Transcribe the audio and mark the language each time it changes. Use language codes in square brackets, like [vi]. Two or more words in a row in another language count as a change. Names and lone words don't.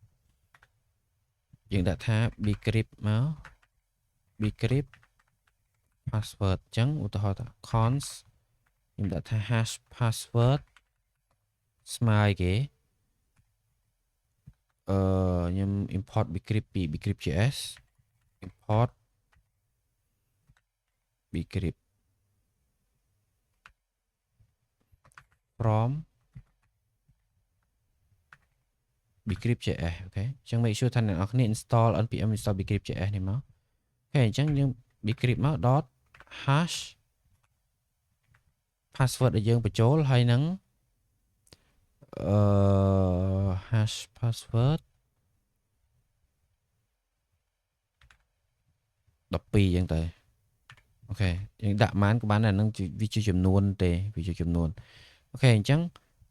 [km] យើងដាក់ថា decrypt មក [en] decrypt password [km] អញ្ចឹងឧទាហរណ៍ថា cons ខ្ញុំដាក់ថា [en] hash password [km] ស្មើឲ្យគេ [en] ខ្ញុំ import decrypt ពី decrypt.js import decrypt from decrypt.js [km] អូខេអញ្ចឹង [en] make sure [km] ថាអ្នកនរគ្នា [en] install npm install decrypt.js [km] នេះមកអូខេអញ្ចឹងយើង decrypt មក [en] dot hash password [km] ដែលយើងបញ្ចូលហើយនឹង [en] hash password [km] 12អញ្ចឹងទៅអូខេយើងដាក់ប៉ុន្មានក៏បានដែរនឹងវាជាចំនួនទេវាជាចំនួនអូខេអញ្ចឹងក